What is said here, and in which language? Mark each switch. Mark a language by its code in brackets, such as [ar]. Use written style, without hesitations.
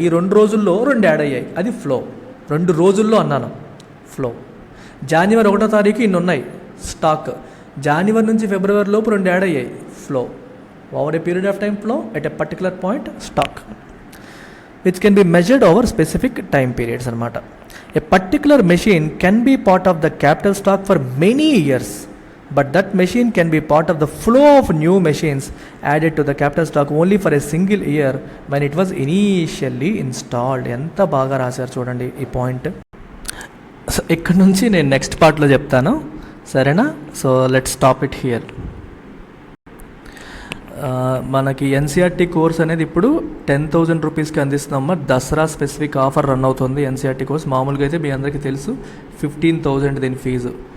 [te] ఈ 2 రోజుల్లో 2 యాడ్ అయ్యాయి, అది ఫ్లో. 2 రోజుల్లో అన్నాను, ఫ్లో. జనవరి 1వ తారీఖు ఇన్ని ఉన్నాయి స్టాక్, జనవరి నుంచి ఫిబ్రవరి లోపు 2 యాడ్ అయ్యాయి, flow. [en] over a period of time flow, at a particular point stock, which can be measured over specific time periods [te] అనమాట. [en] A particular machine can be part of the capital stock for many years, but that machine can be part of the flow of new machines added to the capital stock only for a single year when it was initially installed. [te] ఎంత బాగా రాశారు చూడండి ఈ point. So ఇక్కడ నుంచి నేను next పార్ట్లో చెప్తాను, సరేనా? [en] So let's stop it here. [te] మనకి ఎన్సీఆర్టీ కోర్స్ అనేది ఇప్పుడు 10,000 రూపీస్కి అందిస్తున్నామా. దసరా స్పెసిఫిక్ ఆఫర్ రన్ అవుతుంది ఎన్సీఆర్టీ కోర్స్. మామూలుగా అయితే మీ అందరికీ తెలుసు 15,000 దీని ఫీజు.